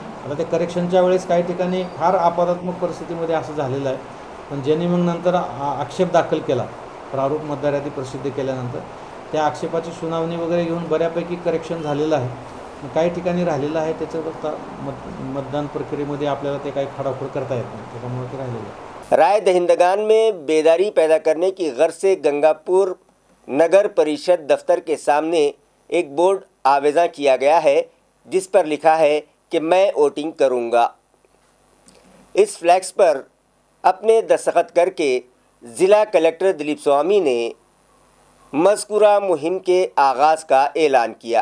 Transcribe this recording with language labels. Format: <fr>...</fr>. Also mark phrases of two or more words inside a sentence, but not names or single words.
<mr>आता ते करेक्शनच्या वेळेस काही ठिकाणी फार आपत्कालीन परिस्थितीमध्ये असं झालेलं आहे, पण ज्यांनी मग नंतर आक्षेप दाखल केला प्रारूप मतदार यादी प्रसिद्ध केल्यानंतर त्या आक्षेपाची सुनावणी वगैरे घेऊन बऱ्यापैकी करेक्शन झालेलं आहे। काही ठिकाणी राहिलेलं आहे, त्याचं मतदान प्रक्रियेमध्ये आपल्याला ते काही खडाखोड करता येत नाही, त्यामुळे ते राहिलेलं आहे।</mr> <ur>رائے دہندگان میں بیداری پیدا کرنے کی غرض سے گنگاپور نگر پریشد دفتر کے سامنے ایک بورڈ آویزاں کیا گیا ہے جس پر لکھا ہے کہ میں ووٹنگ کروں گا۔ اس فلیکس پر اپنے دستخط کر کے ضلع کلکٹر دلیپ سوامی نے مذکورہ مہم کے آغاز کا اعلان کیا۔</ur>